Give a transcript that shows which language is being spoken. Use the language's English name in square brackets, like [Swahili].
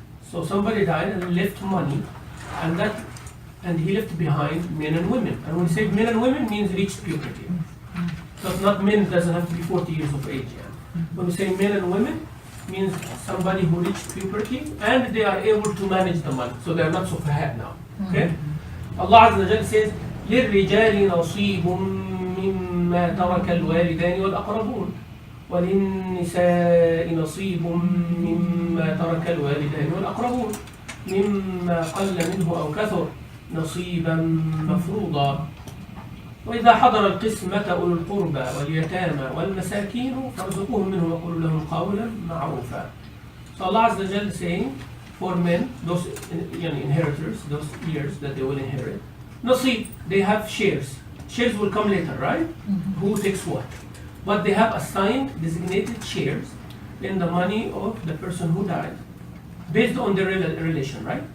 [English] So somebody died and left money, and he left behind men and women. And when we say men and women, means reached puberty. So it's not men, doesn't have to be 40 years of age. Yeah. When we say men and women, means somebody who reached puberty and they are able to manage the money. So they are not so fat now. Okay? [Arabic] Allah Azza wa Jalla says, لِلْرِجَالِ نَصِيبٌ مِّمَّا تَرَكَ الْوَالِدَانِ وَالْأَقْرَبُونَ وللنساء نصيب مما ترك الوالدان والأقربون مما قل منه أو كثر نصيبا مفروضا وإذا حضر القسمة أولو القربى واليتامى والمساكين فارزقوهم منه وقولوا لهم قولا معروفا. [English] So Allah Azza wa Jalla is saying for men, those inheritors, those heirs that they will inherit, nasib, they have shares. Shares will come later, right? Who takes what? But they have assigned designated shares in the money of the person who died, based on their relation, right?